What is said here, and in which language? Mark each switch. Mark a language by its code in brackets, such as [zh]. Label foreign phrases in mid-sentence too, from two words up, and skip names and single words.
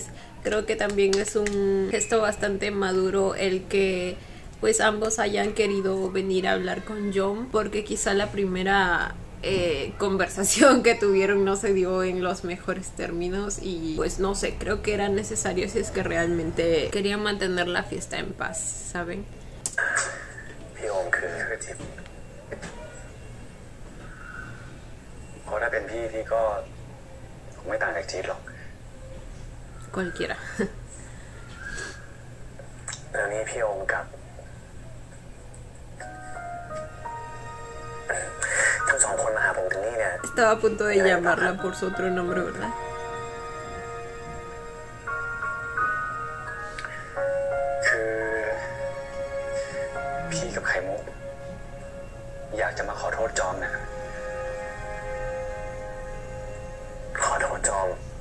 [es] Creo que también es un gesto bastante maduro el que pues ambos hayan querido venir a hablar con Jom, porque quizá la primera conversación que tuvieron no se dio en los mejores términos y pues no sé, creo que era necesario si es que realmente querían mantener la fiesta en paz, ¿saben? [th] พี่โอมคือจิ๊บเพราะถ้าเป็นพี่ก็คงไม่ต่างจากจิ๊บหรอก [es] Cualquiera. [th] แล้วนี่พี่โอมกับทั้งสองคนมาหาผมถึงนี่เนี่ย [es] Estaba a punto de llamarla por su otro nombre, ¿verdad? [th] คือพี่กับไข่มุกอยากจะมาขอโทษจอมนะ ขอโทษจอม